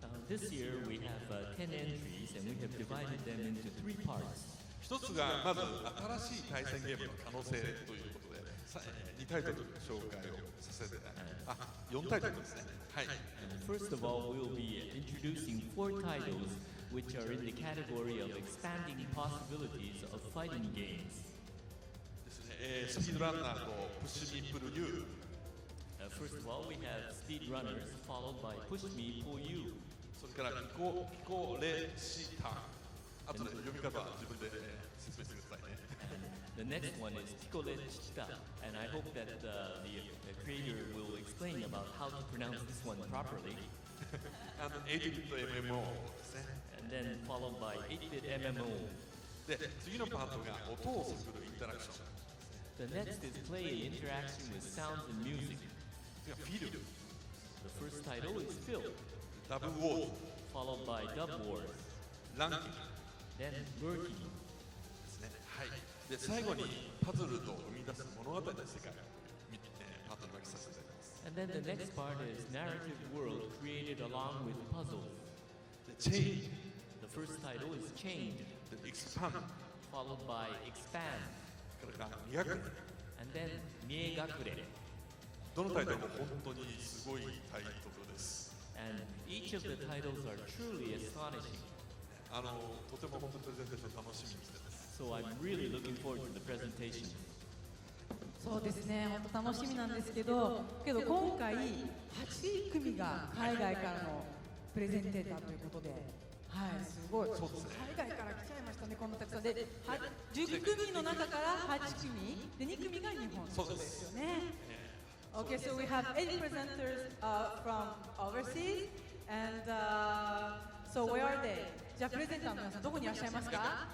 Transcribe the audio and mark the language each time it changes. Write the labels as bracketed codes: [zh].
[en] This year we have 10 entries and we have divided them into 3 parts. [ja] 一つがまず新しい対戦ゲームの可能性ということで、2タイトル紹介をさせて、4タイトルですね。はい。 [en] First of all, we will be introducing 4 titles which are in the category of expanding possibilities of fighting games. [ja] スピードランナーとプッシュミープル U。 [en] First of all, we have Speed Runners, followed by Push Me, Pull You. [ja] それからピコレシタ。あとで読み方は自分で説明してくださいね。 [en] The next one is Piccole Chita, and I hope that the creator will explain about how to pronounce this one properly. [ja] 8-bit MMO ですね。 [en] And then followed by 8-bit MMO. [ja] で、次のパートが音を作るインタラクション。 [en] The next is play and interaction with sounds and music. [ja] 次はフィル。 [en] The first title is Fill, [ja] ダブウォーズ。 [en] followed by Dub Wars, [ja] ランキング [en] then Working. [ja] ですね。はい。で、最後にパズルと生み出す物語の世界をパートに分けさせていただきます。 [en] And then the next part is narrative world created along with puzzles. [ja] で、チェイン。 [en] The first title is Chained, [ja] で、エクスパンド。 [en] followed by Expand, [ja] それから200。 [en] and then Miegakure. [ja] どのタイトルも本当にすごいタイトルです。 [en] And each of the titles are truly astonishing. [ja] とても本当にプレゼンテーション楽しみにしてます。 [en] So I'm really looking forward to the presentation. [ja] そうですね、本当楽しみなんですけど今回8組が海外からのプレゼンテーターということで、はい、すごい。そうですね。海外から来ちゃいましたね、こんなたくさんで、10組の中から8組で2組が日本ということですよね。 [en] Okay, so we have 8 presenters from overseas, and so where are they? [ja] じゃあプレゼンターの皆さんどこにいらっしゃいますか？